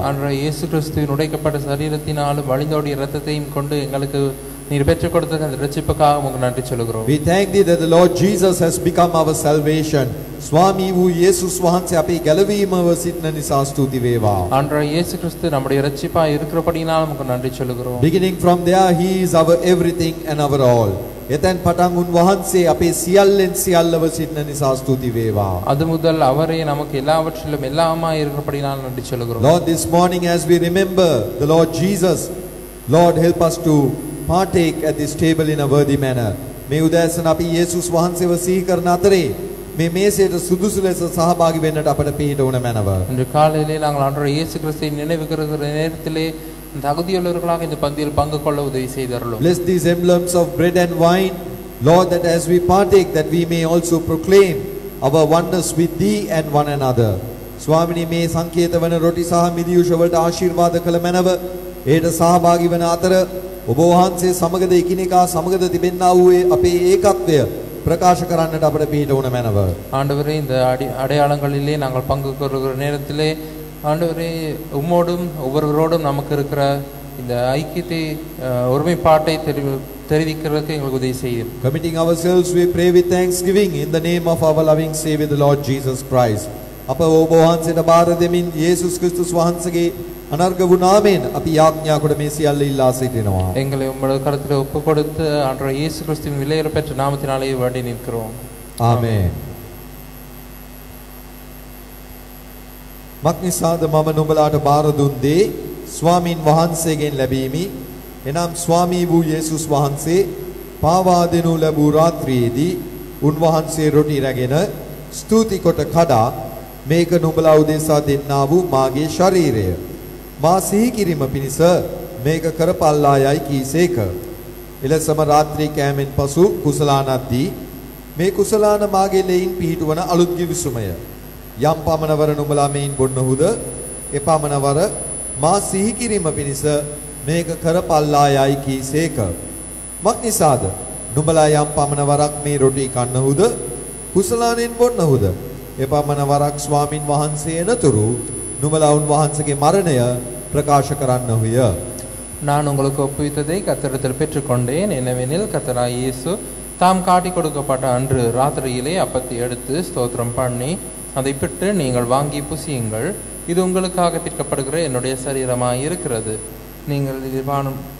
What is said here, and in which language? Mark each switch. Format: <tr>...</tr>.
<ta>ஆண்டவர் இயேசு கிறிஸ்துவின் உடைக்கப்பட்ட சரீரத்தினாலும் வழிந்தோடிய இரத்தத்தையும் கொண்டு எங்களுக்கு நீர் பெற்றுக் கொடுத்த அந்த இரட்சிப்புக்காக உங்களுக்கு நன்றி சொல்கிறோம்.</ta> <en>We thank thee that the Lord Jesus has become our salvation.</en> <si>ස්වාමී වූ යේසුස් වහන්සේ අපේ ගැලවීමව සිටින නිසා ස්තුති වේවා.</si> <ta>ஆண்டவர் இயேசு கிறிஸ்து நம்முடைய இரட்சிப்பாய் இருக்கிறபடியால் உங்களுக்கு நன்றி சொல்கிறோம்.</ta> <en>Beginning from there, he is our everything and our all.</en> <si>එතෙන් පටන් උන්වහන්සේ අපේ සියල්ලෙන් සියල්ලව සිටින නිසා ස්තුති වේවා.</si> <ta>அது முதல் அவரே நமக்கு எல்லாவற்றிலும் எல்லாமாய் இருக்கிறபடியால் நன்றி சொல்கிறோம்.</ta> <en>Lord, this morning as we remember the Lord Jesus, Lord, help us to partake at this table in a worthy manner.</en> <si>මේ උදෑසන අපි යේසුස් වහන්සේව සිහි කරන අතරේ මේ මේසයට සුදුසු ලෙස සහභාගී වෙන්නට අපට පිහිට වුණ මැනව.</si> <ta>இன்று காலையிலே நாங்கள் ஆண்டவர் இயேசு கிறிஸ்துவை நினைவு கூறுகிற நேரத்திலே தகுதியுள்ளவர்களாக இந்த பந்தியில் பங்கு கொள்ள உதவி செய்தருளும்.</ta> <en>Bless these emblems of bread and wine, Lord, that as we partake, that we may also proclaim our oneness with thee and one another.</en> <si>ස්වාමිනී, මේ සංකේත වන රොටි සහ මිදියුෂ වලට ආශිර්වාද කළ මැනව ඒට සහභාගී වන අතර ඔබ වහන්සේ සමගද එකිනෙකා සමගද තිබෙන්නා වූ අපේ ඒකත්වය பிரகாශ කරන්නට අපට පිහිට වුණ මැනව.</si> <ta>ஆண்டவரே, இந்த அடையாளங்களிலே நாங்கள் பங்கு கொள்கிற நேரத்திலே ஆண்டவரே, உம்மோடும் ஒவ்வொருவரோடும் நமக்கு இருக்கிற இந்த ஐக்கியத்தை ஒருமைப்பாட்டை தெரிவிக்கிறதுக்கு எங்களுக்கு உதவி செய்யும்.</ta> <en>Committing ourselves, we pray with thanksgiving in the name of our loving Savior, the Lord Jesus Christ.</en> <si>අප ඔබ වහන්සේට බාර දෙමින් යේසුස් ක්‍රිස්තුස් වහන්සේගේ අනර්ග වූ නාමයෙන් අපි යාඥා කොට මේ සියල්ල ඉල්ලා සිටිනවා.</si> <ta>எங்களை உம்முடைய கரத்தில் ஒப்புக் கொடுத்து ஆண்டவர் இயேசு கிறிஸ்துவின் விலையேற பெற்ற நாமத்தினாலே வேண்டி நிற்கிறோம்.</ta> <si>ආමේන්. මක්නිසාද මම නුඹලාට බාර දුන් දේ ස්වාමින් වහන්සේගෙන් ලැබීමි. එනම් ස්වාමී වූ යේසුස් වහන්සේ පාවා දෙනු ලැබූ රාත්‍රියේදී උන්වහන්සේ රොටි රැගෙන ස්තුති කොට කඩා මේක නුඹලා උදෙසා දෙන්නා වූ මාගේ ශරීරය. මා සිහි කිරීම පිණිස මේක කරපල්ලා යයි කීසේක. එලෙසම රාත්‍රී කෑමෙන් පසු කුසලානක් දී මේ කුසලාන මාගේ ලෙයින් පිහිටුවන අලුත් ගිවිසුමය. යම් පමණවර නුඹලා මෙයින් බොන්නහුද එපමණවර මා සිහි කිරීම පිණිස මේක කරපල්ලා යයි කීසේක. මක්නිසාද නුඹලා යම් පමණවරක් මේ රොටි කන්නහුද කුසලානෙන් බොන්නහුද එපමණවරක් ස්වාමින් වහන්සේ එනතුරු නුඹලා උන්වහන්සේගේ මරණය ප්‍රකාශ කරන්නහුය.</si> <ta>நான் உங்களுக்கு ஒப்புவித்ததை கர்த்தரிடத்தில் பெற்றுக்கொண்டேன். என்னவெனில் கர்த்தராகிய இயேசு தாம் காட்டிக் கொடுக்கப்பட்ட அன்று ராத்திரியிலே அப்பத்தை எடுத்து ஸ்தோத்திரம் பண்ணி அதை பிட்டு நீங்கள் வாங்கி புசியுங்கள், இது உங்களுக்காக பிற்கப்படுகிற என்னுடைய சரீரமாய் இருக்கிறது, நீங்கள் இது பானம்</ta>